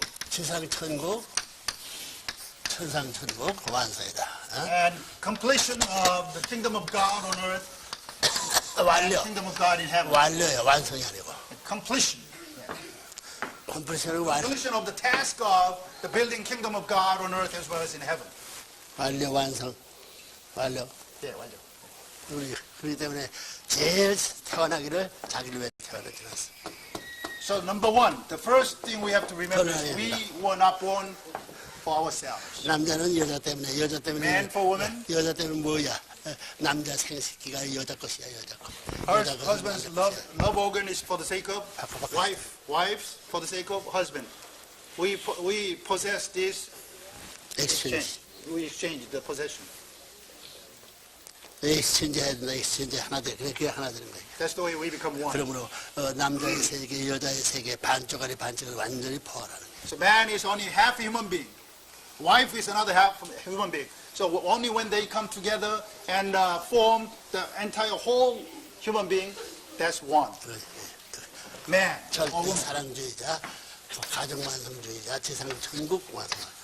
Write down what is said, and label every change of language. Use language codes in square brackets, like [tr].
[ko] 지상천국, 천상천국 완성이다. [en] And completion of the kingdom of God on earth. [ko] 완료. [en] And kingdom of God in heaven. [ko] 완료야, 완성이 아니고. [en] Completion. completion of the task of the building kingdom of God on earth as well as in heaven. [ko] 완료, 완성. 완료. 네, 완료. 그렇기 때문에 제일 태어나기를 자기를 위해 태어났어. [en] So number one, the first thing we have to remember is we were not born for ourselves. [ko] 남자는 여자 때문에, [en] Man for woman. [ko] 여자 때문에 뭐야? 남자 생식기가 여자 것이야, 여자 것. [en] Husband's love organ is for the sake of wives for the sake of husband. We possess this exchange. We exchange the possession. [ko] 엑스체인지 해야 된다. 엑스체인지 하나 돼. 그게 하나 되는 거야. [en] That's the way we become one. [ko] 그러므로 남자의 세계, 여자의 세계 반쪽 아니 반쪽을 완전히 포함하는 거야. [en] So man is only half human being. Wife is another half human being. So only when they come together and form the entire whole human being, that's one. Man. [ko] 절대 사랑주의자, 가정 완성주의자, 지상 천국 완성.